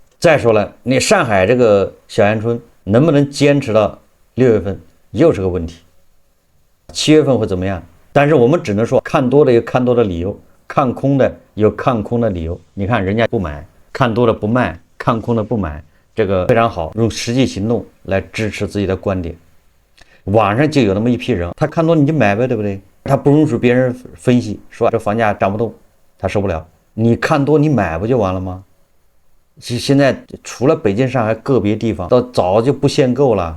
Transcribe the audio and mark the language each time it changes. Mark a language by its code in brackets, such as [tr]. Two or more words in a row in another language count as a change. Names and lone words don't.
[zh] 再说了，你上海这個小陽春能不能堅持到6月份，又是個問題。7月份會怎麼樣？但是我們只能說，看多的有看多的理由，看空的有看空的理由。你看人家不買，看多的不賣，看空的不買，這個非常好，用實際行動來支持自己的觀點。網上就有那麼一批人，他看多你就買唄，對不對？他不允許別人分析，說這房價漲不動，他受不了。你看多你買不就完了嗎？現在除了北京、上海個別地方，都早就不限購了。